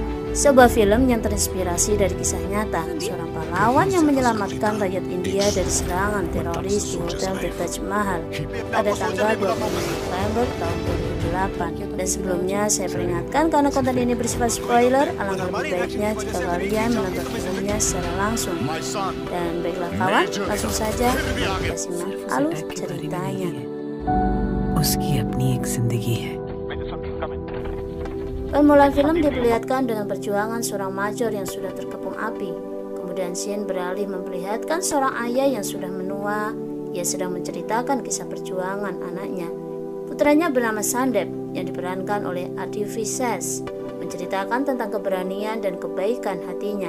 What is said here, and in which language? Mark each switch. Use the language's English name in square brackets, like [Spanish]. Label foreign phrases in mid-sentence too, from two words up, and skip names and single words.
[Indonesian] Sebuah film yang terinspirasi dari kisah nyata seorang pahlawan yang menyelamatkan rakyat India dari serangan teroris di Hotel The Taj Mahal pada tanggal 20 November tahun 2008. Dan sebelumnya saya peringatkan karena konten ini bersifat spoiler, alangkah lebih baiknya jika kalian menonton filmnya secara langsung. Dan baiklah kawan, langsung saja kita simak alur ceritanya. [Hindi] उसकी अपनी एक जिंदगी है। [Indonesian] Permulaan film diperlihatkan dengan perjuangan seorang major yang sudah terkepung api. Kemudian scene beralih memperlihatkan seorang ayah yang sudah menua. Ia sedang menceritakan kisah perjuangan anaknya. Putranya bernama Sandep yang diperankan oleh Adi Vises, menceritakan tentang keberanian dan kebaikan hatinya.